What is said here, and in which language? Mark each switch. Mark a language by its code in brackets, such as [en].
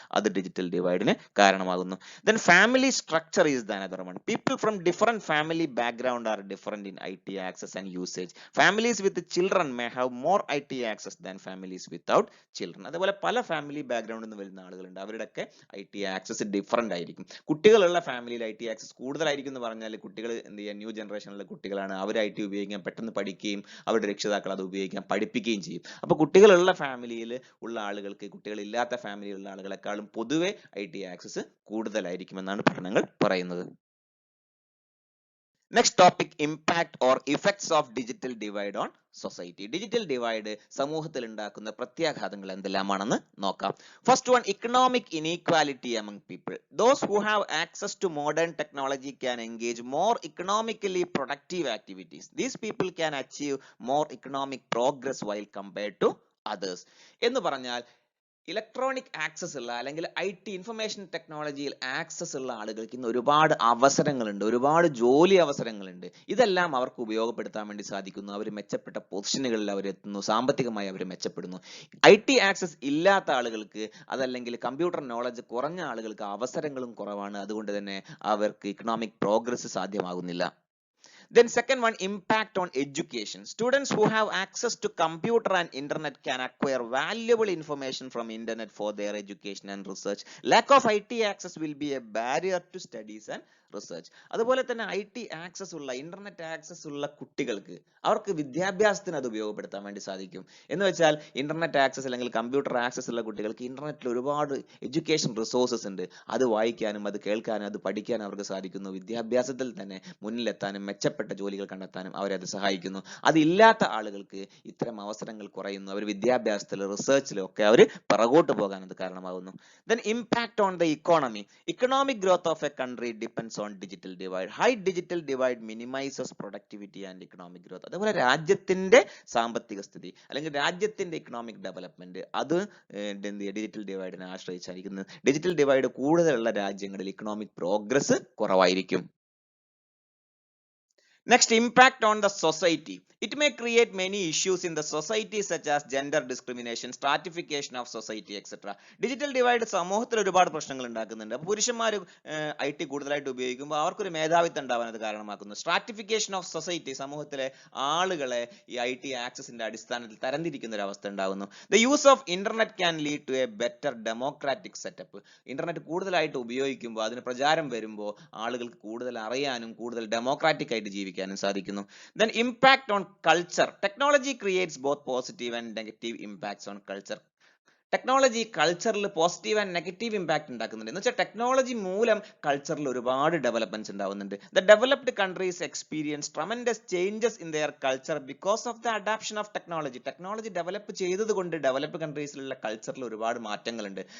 [ml] അത് ഡിജിറ്റൽ ഡിവൈഡിന് കാരണമാകുന്നു. [en] Then family structure is the another one. People from different family background are different in IT access and usage. Families with children may have more IT access than families without children. [ml] അതുപോലെ പല family ബാക്ക്ഗ്രൗണ്ടിൽ നിന്ന് വരുന്ന ആളുകളുണ്ട്, അവരുടെയൊക്കെ IT access different ആയിരിക്കും. കുട്ടികളുള്ള ഫാമിലിയിൽ IT ആക്സസ് കൂടുതലായിരിക്കും എന്ന് പറഞ്ഞാൽ കുട്ടികൾ എന്ത് ചെയ്യുക, ന്യൂ ജനറേഷനിലെ കുട്ടികളാണ്, അവർ IT ഉപയോഗിക്കാൻ പെട്ടെന്ന് പഠിക്കുകയും അവരുടെ രക്ഷിതാക്കൾ അത് ഉപയോഗിക്കാൻ പഠിപ്പിക്കുകയും ചെയ്യും. അപ്പോൾ കുട്ടികളുള്ള ഫാമിലിയിൽ ഉള്ള ആളുകൾക്ക് കുട്ടികളില്ലാത്ത ഫാമിലിയിലുള്ള ആളുകളെക്കാളും പൊതുവെ IT ആക്സസ് കൂടുതലായിരിക്കുമെന്നാണ് പഠനങ്ങൾ പറയുന്നത്. [en] Next topic, impact or effects of digital divide on society. [ml] Digital divide സമൂഹത്തിൽ ഉണ്ടാക്കുന്ന പ്രത്യാഘാതങ്ങൾ എന്തെല്ലാമാണെന്ന് നോക്കാം. [en] First one, economic inequality among people. Those who have access to modern technology can engage more economically productive activities. These people can achieve more economic progress while compared to others. [ml] എന്ന് പറഞ്ഞാൽ electronic access ഉള്ള അല്ലെങ്കിൽ information ടെക്നോളജിയിൽ access ഉള്ള ആളുകൾക്ക് ഇന്ന് ഒരുപാട് അവസരങ്ങളുണ്ട്, ഒരുപാട് ജോലി അവസരങ്ങളുണ്ട്. ഇതെല്ലാം അവർക്ക് ഉപയോഗപ്പെടുത്താൻ വേണ്ടി സാധിക്കുന്നു. അവർ മെച്ചപ്പെട്ട പൊസിഷനുകളിൽ അവർ എത്തുന്നു, സാമ്പത്തികമായി അവർ മെച്ചപ്പെടുന്നു. ആക്സസ് ഇല്ലാത്ത ആളുകൾക്ക്, അതല്ലെങ്കിൽ കമ്പ്യൂട്ടർ നോളജ് കുറഞ്ഞ ആളുകൾക്ക് അവസരങ്ങളും കുറവാണ്. അതുകൊണ്ട് തന്നെ അവർക്ക് economic progress സാധ്യമാകുന്നില്ല. [en] Then second one, impact on education. Students who have access to computer and internet can acquire valuable information from internet for their education and research. Lack of access will be a barrier to studies and research. [ml] അതുപോലെ തന്നെ access ഉള്ള, internet access ഉള്ള കുട്ടികൾക്ക് അവർക്ക് വിദ്യാഭ്യാസത്തിന് അത് ഉപയോഗപ്പെടുത്താൻ വേണ്ടി സാധിക്കും. എന്ന് വെച്ചാൽ ഇന്റർനെറ്റ് ആക്സസ് അല്ലെങ്കിൽ കമ്പ്യൂട്ടർ ആക്സസ് ഉള്ള കുട്ടികൾക്ക് ഇന്റർനെറ്റിൽ ഒരുപാട് എഡ്യൂക്കേഷൻ റിസോഴ്സസ് ഉണ്ട്. അത് വായിക്കാനും അത് കേൾക്കാനും അത് പഠിക്കാനും അവർക്ക് സാധിക്കുന്നു. വിദ്യാഭ്യാസത്തിൽ തന്നെ മുന്നിലെത്താനും മെച്ചപ്പെട്ട ജോലികൾ കണ്ടെത്താനും അവരെ അത് സഹായിക്കുന്നു. അതില്ലാത്ത ആളുകൾക്ക് ഇത്തരം അവസരങ്ങൾ കുറയുന്നു. അവർ വിദ്യാഭ്യാസത്തിൽ, റിസർച്ചിലും ഒക്കെ അവർ പിറകോട്ട് പോകാൻ അത് കാരണമാകുന്നു. [en] Then impact on the economy. Economic growth of a country depends on digital divide. High digital divide minimizes productivity and economic growth. [ml] അതുപോലെ രാജ്യത്തിന്റെ സാമ്പത്തിക സ്ഥിതി അല്ലെങ്കിൽ രാജ്യത്തിന്റെ ഇക്കണോമിക് ഡെവലപ്മെന്റ് അത് ഡിജിറ്റൽ ഡിവൈഡിനെ ആശ്രയിച്ചായിരിക്കുന്നത്. ഡിജിറ്റൽ ഡിവൈഡ് കൂടുതലുള്ള രാജ്യങ്ങളിൽ ഇക്കണോമിക് പ്രോഗ്രസ് കുറവായിരിക്കും. [en] Next, impact on the society. It may create many issues in the society such as gender discrimination, stratification of society, etc. [ml] Digital divide സമൂഹത്തിൽ ഒരുപാട് പ്രശ്നങ്ങൾ ഉണ്ടാക്കുന്നുണ്ട്. അപ്പോൾ പുരുഷന്മാർ കൂടുതലായിട്ട് ഉപയോഗിക്കുമ്പോൾ അവർക്കൊരു മേധാവിത്വം ഉണ്ടാവാൻ അത് കാരണമാക്കുന്നു. സ്ട്രാറ്റിഫിക്കേഷൻ ഓഫ് സൊസൈറ്റി, സമൂഹത്തിലെ ആളുകളെ ഈ ആക്സസിന്റെ അടിസ്ഥാനത്തിൽ തരംതിരിക്കുന്ന ഒരു അവസ്ഥ ഉണ്ടാകുന്നു. [en] The use of internet can lead to a better democratic setup. [ml] Internet കൂടുതലായിട്ട് ഉപയോഗിക്കുമ്പോൾ, അതിന് പ്രചാരം വരുമ്പോൾ ആളുകൾക്ക് കൂടുതൽ അറിയാനും കൂടുതൽ ഡെമോക്രാറ്റിക് ആയിട്ട് ജീവിക്കാനും സാധിക്കുന്നു. [en] Then impact on culture. Technology creates both positive and negative impacts on culture. [ml] Technology കൾച്ചറിൽ പോസിറ്റീവ് ആൻഡ് നെഗറ്റീവ് ഇമ്പാക്ട് ഉണ്ടാക്കുന്നുണ്ട്. എന്ന് വെച്ചാൽ ടെക്നോളജി മൂലം കൾച്ചറിൽ ഒരുപാട് ഡെവലപ്മെന്റ്സ് ഉണ്ടാവുന്നുണ്ട്. [en] The developed countries experience tremendous changes in their culture because of the adaption of technology. [ml] Technology develop ചെയ്തത് കൊണ്ട് ഡെവലപ്ഡ് കൺട്രീസിലുള്ള കൾച്ചറിൽ ഒരുപാട് മാറ്റങ്ങളുണ്ട്.